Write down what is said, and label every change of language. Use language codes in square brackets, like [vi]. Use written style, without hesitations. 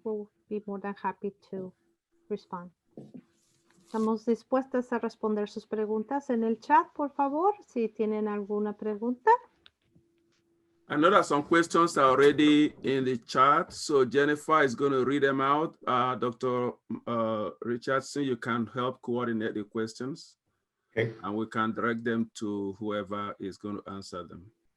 [en] We'll be more than happy to respond. [es] Estamos dispuestas a responder sus preguntas en el chat, por favor, si tienen alguna pregunta. [en] I know that some questions are already in the chat, so Jennifer is going to read them out. Dr. Richardson, you can help coordinate the questions. Okay. And we can direct them to whoever is going to answer them.